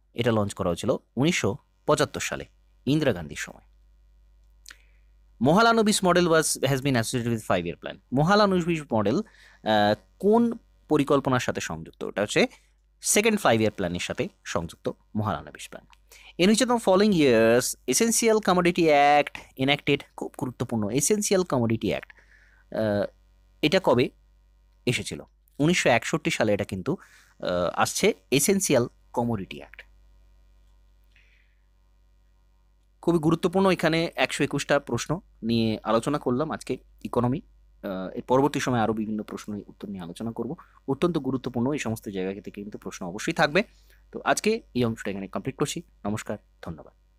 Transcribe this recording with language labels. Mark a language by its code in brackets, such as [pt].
[bn] এটা লঞ্চ করা হয়েছিল 1975 সালে, ইন্দিরা গান্ধীর সময়। [en] Mahalanobis model has been associated with 5-year plan, [bn] মহালানবিস model কোন পরিকল্পনার সাথে সংযুক্ত? ওটা হচ্ছে সেকেন্ড 5-year প্ল্যানের সাথে সংযুক্ত মহালানবিস plan. [en] In which of the following years Essential Commodity Act enacted, [bn] খুব গুরুত্বপূর্ণ, এসেন্সিয়াল কমোডিটি অ্যাক্ট এটা কবে এসেছিল? 1961 সালে এটা কিন্তু আসছে এসেন্সিয়াল কমোডিটি অ্যাক্ট। খুবই গুরুত্বপূর্ণ, এখানে 121টা প্রশ্ন নিয়ে আলোচনা করলাম আজকে ইকোনমি। এর পরবর্তী সময় আরও বিভিন্ন প্রশ্নের উত্তর নিয়ে আলোচনা করব, অত্যন্ত গুরুত্বপূর্ণ, এই সমস্ত জায়গা থেকে কিন্তু প্রশ্ন অবশ্যই থাকবে। তো আজকে এই অংশটা এখানে কমপ্লিট করছি। নমস্কার, ধন্যবাদ।